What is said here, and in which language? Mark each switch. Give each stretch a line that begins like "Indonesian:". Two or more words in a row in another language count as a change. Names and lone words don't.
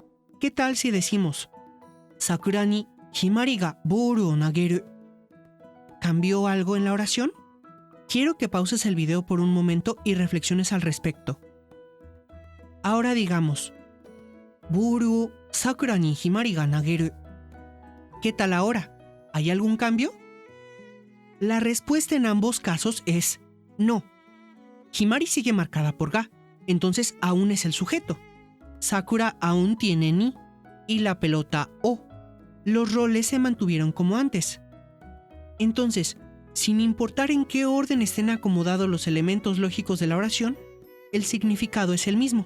Spanish: ¿Qué tal si decimos
Japanese: さくらにひまりがボールを投げる?
Spanish: ¿Cambió algo en la oración? Quiero que pauses el video por un momento y reflexiones al respecto. Ahora digamos
Japanese: ボールをさくらにひまりが投げる.
Spanish: ¿Qué tal ahora? ¿Hay algún cambio? La respuesta en ambos casos es no. Himari sigue marcada por ga, entonces aún es el sujeto. Sakura aún tiene ni y la pelota o. Los roles se mantuvieron como antes. Entonces, sin importar en qué orden estén acomodados los elementos lógicos de la oración, el significado es el mismo.